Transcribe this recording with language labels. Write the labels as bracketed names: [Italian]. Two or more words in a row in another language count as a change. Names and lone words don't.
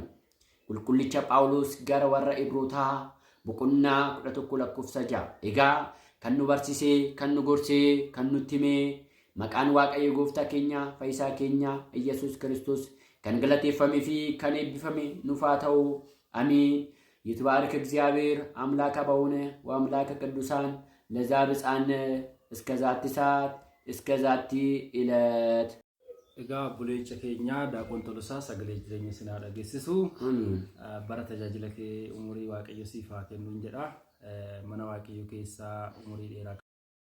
[Oromo] Qulqullicha Phaawulos gara warra Ibrootaa boqonnaa 11:6 egaa kan nu barsisee, kan nu gorsee, kan nutti himee maqaan Waaqayyo Gooftaa keenya Fayyisaa keenya Iyyasuus Kiristoos kan galateeffamee fi kan eebbifame nuuf haa ta'u. [Geez] አሚን። ይትባረክ እግዚአብሔር አምላከ በሆነ ወአምላከ ቅዱሳን ለዛ ብፃነ እስከ ዛቲ ሰዓት እስከ ዛቲ ዕለት [Oromo] Egaa buleecha keenya daaqon tolosaa sagalee jireenya sinaa dhageessisu bara tajaajila kee umurii Waaqayyo siif haa kennu jedha. Mana Waaqayyo keessaa umurii dheeraa